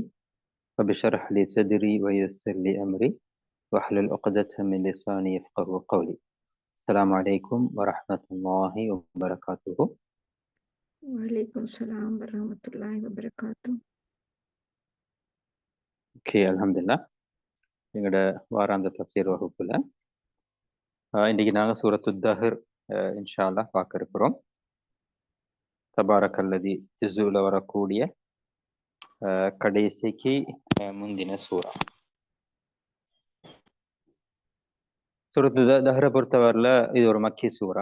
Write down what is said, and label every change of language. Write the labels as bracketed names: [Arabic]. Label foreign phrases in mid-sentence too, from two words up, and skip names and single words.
[Arabic] رب اشرح لي صدري ويسر لي أمري واحلل عقدة من لساني يفقهوا قولي. السلام عليكم ورحمة الله وبركاته. وعليكم السلام ورحمة الله وبركاته. Okay, alhamdulillah. [Tamil] எங்களோட வாராந்த தஃப்சீர் வகுப்புல இன்னைக்கு நாங்க சூரத்துத் தஹர் [Arabic] إن شاء الله [Tamil] பார்க்க இருக்கிறோம். தபாரக்கல்லதி ஜுஸுல வரக்கூடிய கடைசிக்கு முந்தின சூரா. சூரத்து தஹரை பொறுத்தவரையில் இது ஒரு மக்கி சூரா.